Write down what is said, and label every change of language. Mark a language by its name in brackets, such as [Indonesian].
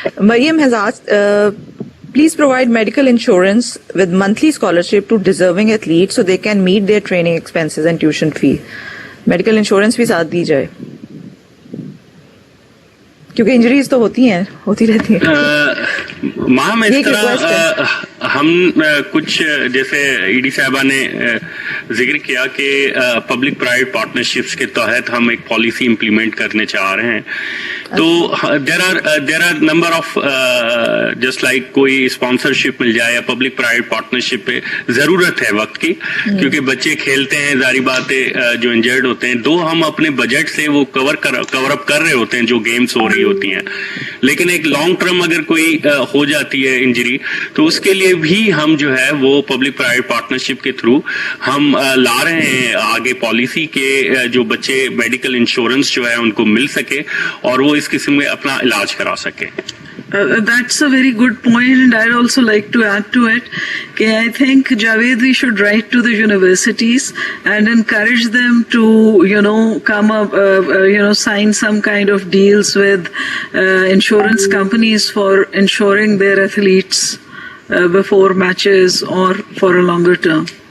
[English] Mariam has asked, please provide medical insurance with monthly scholarship to deserving athletes so they can meet their training expenses and tuition fee. [Urdu] Medical insurance بھی ساتھ دی جائے, کیونکہ injuries تو ہوتی رہتی ہیں. میم اس طرح ہم کچھ جیسے ED صاحبہ نے ذکر کیا کہ پبلک پرائیویٹ پارٹنرشپس کے تحت ہم ایک پالیسی امپلیمنٹ کرنے چاہ رہے ہیں. تو [English] there are number of just like [Urdu] کوئی اسپانسرشپ مل جائے یا پبلک پرائیویٹ پارٹنرشپ پہ ضرورت ہے وقت کی, کیونکہ بچے کھیلتے ہیں, ظاہری بات ہے جو انجرڈ ہوتے ہیں, دو ہم اپنے بجٹ سے وہ کور اپ کر رہے ہوتے ہیں جو گیمز ہو رہی ہوتی ہیں, لیکن ایک لانگ ٹرم اگر کوئی ہو جاتی ہے انجری تو اس کے لیے بھی ہم جو ہے وہ پبلک پرائیویٹ پارٹنرشپ کے تھرو ہم لا رہے ہیں آگے پالیسی کے جو بچے میڈیکل انشورنس جو ہے ان کو مل سکے اور وہ اس قسم میں اپنا علاج کرا سکیں. [English] That's a very good point, and I'd also like to add to it. I think, Javed, we should write to the universities and encourage them to, come up, sign some kind of deals with insurance companies for insuring their athletes before matches or for a longer term.